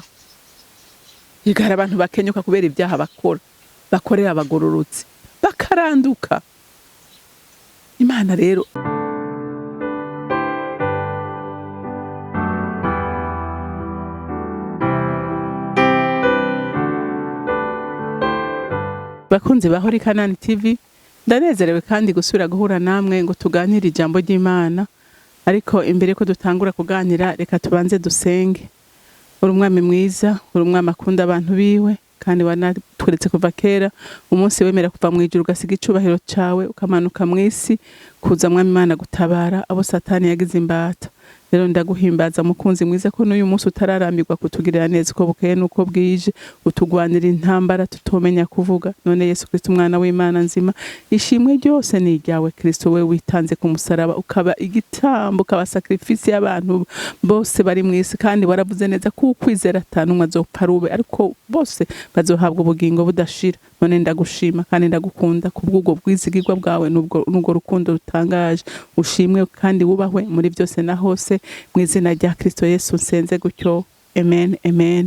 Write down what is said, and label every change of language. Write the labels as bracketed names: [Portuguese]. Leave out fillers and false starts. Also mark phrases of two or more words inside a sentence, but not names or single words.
[Rundi] Igara abantu bakenyuka kubera ibyaha bakorera abagororotse, bakaranduka. Imana rero bakunze bahori CANAAN TV, ndanezerewe kandi gusubira guhura namwe ngo tuganire ijambo ry'Imana. Ariko imbere ko dutangura kuganira, reka tubanze dusenge. Uri umwami mwiza, uri umwami akunda abantu biwe, kandi wanatweretse kuva kera umunsi wemera kuva mu ijuru ugasiga icubahiro cawe ukamanuka mw'isi kuza mwami Imana gutabara abo Satani yagize imbata. Rero ndaguhimbaza mukunzi mwiza ko n'uyu munsi utararambirwa kutugirira neza uko bukeye nuko bwije, utugwanira intambara tutomenya kuvuga. None Yesu Kristo umwana w'Imana nzima, ishimwe ryose ni iryawe Kristo, we witanze ku musaraba ukaba igitambo, ukaba sacrifice y'abantu bose bari mw'isi, kandi waravuze neza ko ukwizera atanumwe azopfa rube, ariko bose bazohabwa ubugingo budashira. None ndagushima kandi ndagukunda kubw'ubwo bwizigirwa bwawe n'ubwo rukundo rutangaje. Ushimwe kandi wubahwe muri byose na hose, mu izina rya Kristo Yesu nsenze gutyo, amen amen.